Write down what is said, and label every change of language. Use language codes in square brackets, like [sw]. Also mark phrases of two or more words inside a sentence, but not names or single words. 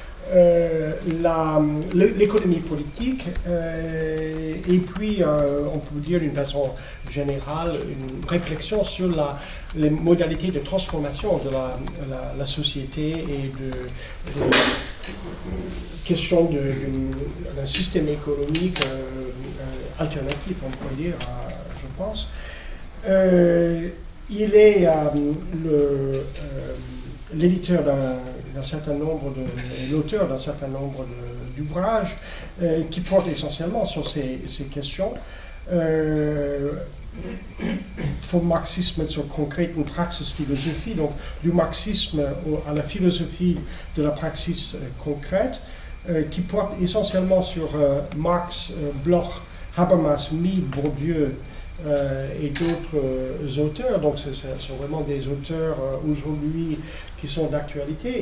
[fr] l'économie politique, et puis on peut dire d'une façon générale une réflexion sur les modalités de transformation de la société et de question d'un système économique alternatif, on pourrait dire, je pense. Il est l'éditeur d'un certain nombre l'auteur d'un certain nombre d'ouvrages qui portent essentiellement sur ces questions. [de] Vom Marxisme zur konkreten Praxisphilosophie, [fr] donc du marxisme à la philosophie de la praxis concrète, qui porte essentiellement sur Marx, Bloch, Habermas, Mill, Bourdieu et d'autres auteurs. Donc ce sont vraiment des auteurs aujourd'hui qui sont d'actualité.